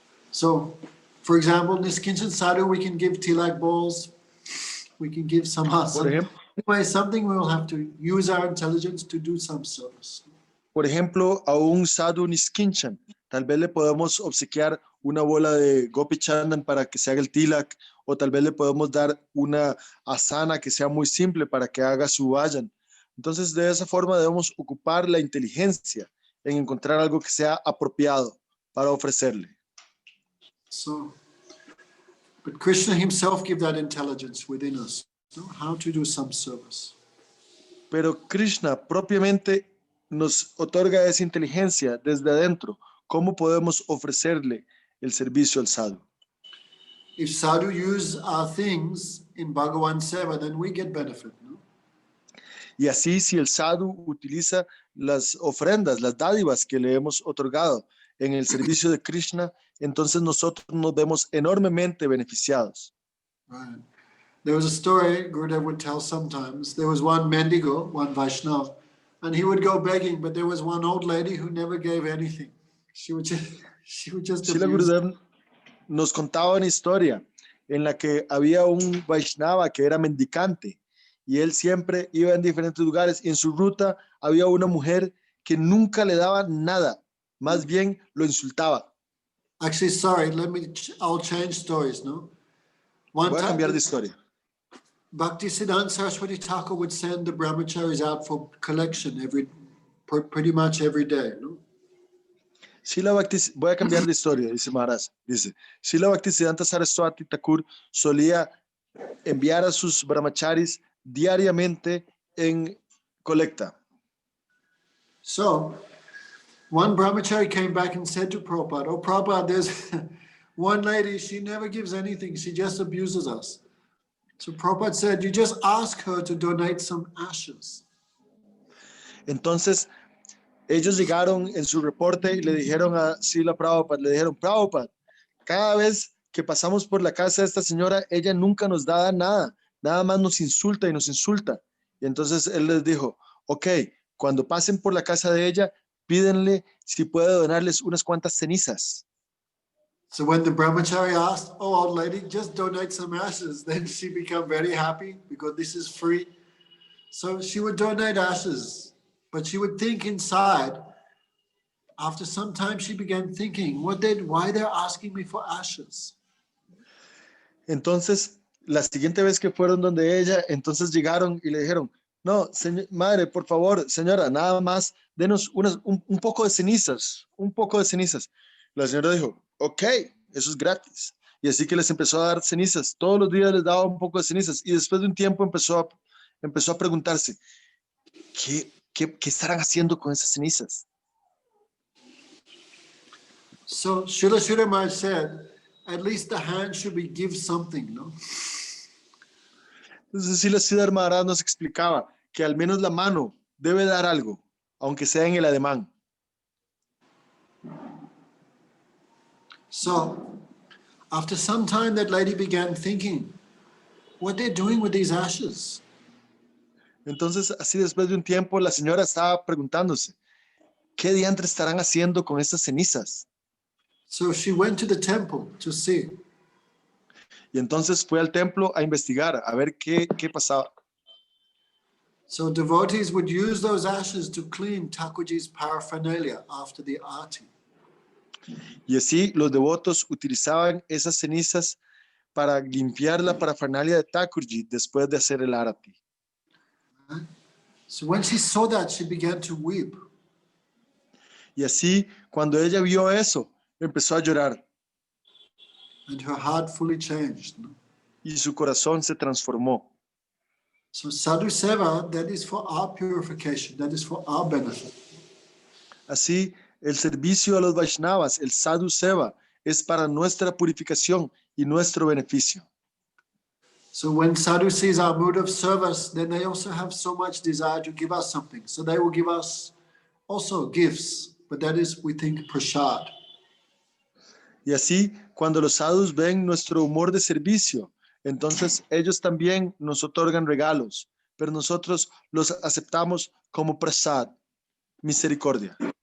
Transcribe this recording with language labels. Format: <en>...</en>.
<en>So, for example, Niskinchan Sadhu, we can give tilak balls, we can give some anyway, something we will have to use our intelligence to do some service.</en> <es>Por ejemplo, a un sadhu niskinchan, tal vez le podemos obsequiar una bola de gopi chandan para que se haga el tilak, o tal vez le podemos dar una asana que sea muy simple para que haga su vayan. Entonces, de esa forma debemos ocupar la inteligencia en encontrar algo que sea apropiado para ofrecerle.</es> <en>So, but Krishna himself gave that intelligence within us, how to do some service.</en> <es>Pero Krishna propiamente nos otorga esa inteligencia desde adentro. ¿Cómo podemos ofrecerle el servicio al sadhu?</es> <en>If sadhu use our things in Bhagavan Seva, then we get benefit. No?</en> <es>Y así, si el sadhu utiliza las ofrendas, las dádivas que le hemos otorgado en el servicio de Krishna, entonces nosotros nos vemos enormemente beneficiados.</es> <en>Right. There was a story Gurudev would tell sometimes. There was one Mendigo, one Vaishnava, And he would go begging, but there was one old lady who never gave anything. She would just Srila abuse.</en> <es>Gurudev nos contaba una historia en la que había un Vaishnava que era mendicante y él siempre iba en diferentes lugares y en su ruta había una mujer que nunca le daba nada, más bien lo insultaba.</es> <en>Actually, sorry, I'll change stories, no? One</en> <es>Voy a</es> <en>time,</en> <es>cambiar de historia.</es> <en>Bhaktisiddhanta Saraswati Thakur would send the brahmacharis out for collection pretty much every day, no?</en> <es>Voy a cambiar de historia, dice Maharaj. Dice, Srila Bhaktisiddhanta Saraswati Thakur solía enviar a sus brahmacharis diariamente en colecta.</es> <en>So, one brahmachari came back and said to Prabhupada, "Oh, Prabhupada, there's one lady, she never gives anything, she just abuses us." So Prabhupada said, "You just ask her to donate some ashes."</en> <es>Entonces, ellos llegaron en su reporte y le dijeron a Srila Prabhupada, le dijeron, Prabhupada, cada vez que pasamos por la casa de esta señora, ella nunca nos da nada, nada más nos insulta y nos insulta. Y entonces él les dijo, ok, cuando pasen por la casa de ella, pídenle si puede donarles unas cuantas cenizas.</es> <en>So when the brahmachari asked, "Oh, old lady, just donate some ashes," then she became very happy because this is free. So she would donate ashes, but she would think inside. After some time, she began thinking, why they're asking me for ashes?</en> <es>Entonces, la siguiente vez que fueron donde ella, entonces llegaron y le dijeron, no, madre, por favor, señora, nada más, denos un poco de cenizas, un poco de cenizas. La señora dijo, ok, eso es gratis. Y así que les empezó a dar cenizas. Todos los días les daba un poco de cenizas. Y después de un tiempo empezó a preguntarse, ¿qué estarán haciendo con esas cenizas?</es> <en>So Srila Sridhar Maharaj said, at least the hand should give something, no?</en> <es>Entonces, Srila Sridhar Maharaj nos explicaba que al menos la mano debe dar algo, aunque sea en el ademán.</es> <en>So, after some time, that lady began thinking, what they're doing with these ashes?</en> <es>Entonces, así después de un tiempo, la señora estaba preguntándose, ¿qué diantres estarán haciendo con estas cenizas?</es> <en>So she went to the temple to see.</en> <es>Y entonces fue al templo a investigar, a ver qué pasaba.</es> <en>So devotees would use those ashes to clean Thakurji's paraphernalia after the arati.</en> <es>Y así los devotos utilizaban esas cenizas para limpiar la parafernalia de Thakurji después de hacer el arati.</es> <en>So when she saw that, she began to weep.</en> <es>Y así, cuando ella vio eso, empezó a llorar.</es> <en>And her heart fully changed.</en> <es>Y su corazón se transformó.</es> <en>So sadhu seva, that is for our purification, that is for our benefit.</en> <es>Así, el servicio a los Vaishnavas, el sadhu seva, es para nuestra purificación y nuestro beneficio.</es> <en>So when sadhu sees our mood of service, then they also have so much desire to give us something. So they will give us also gifts, but that is, we think, prasad.</en> <es>Y así, cuando los sadhus ven nuestro humor de servicio, entonces ellos también nos otorgan regalos, pero nosotros los aceptamos como prasad, misericordia.</es>